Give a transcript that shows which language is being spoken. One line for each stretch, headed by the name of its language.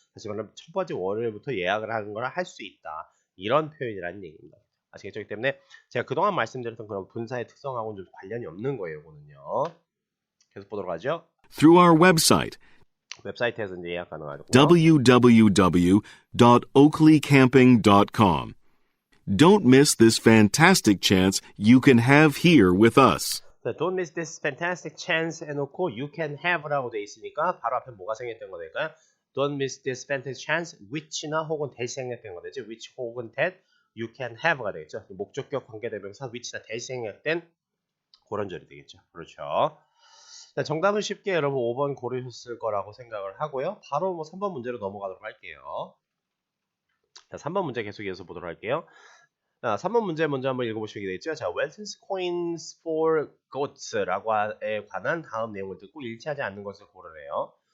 Korean: 다시 말하면 첫 번째 월요일부터 예약을 하는 걸 할 수 있다. 이런 표현이라는 얘기입니다. 아시겠죠? 그렇기 때문에 제가 그동안 말씀드렸던 그런 분사의 특성하고는 좀 관련이 없는 거예요. 이거는요. 계속 보도록 하죠.
English: Through our website,
Korean: 웹사이트에서 이제 예약 가능하고요.
English: www.oakleycamping.com. Don't miss this fantastic chance you can have here with us. Don't miss this fantastic chance
Korean: 해놓고
English: you can have
Korean: 라고 돼 있으니까 바로 앞에 뭐가 생겼던 거 될까요?
English: Don't miss this fantastic chance which나 혹은 that이
Korean: 생략된 거 되죠.
English: which 혹은 that you can have가 되겠죠.
Korean: 목적격 관계대명사 which나 that이 생략된 그런 절이 되겠죠. 그렇죠. 자, 정답은 쉽게 여러분 5번 고르셨을 거라고 생각을 하고요. 바로 뭐 3번 문제로 넘어가도록 할게요. 자, 3번 문제 계속 이어서 보도록 할게요. 자, 3번 문제 먼저 한번 읽어보시게 되겠죠. 자, Welton's coins for goats라고에 관한 다음 내용을 듣고 일치하지 않는 것을 고르래요.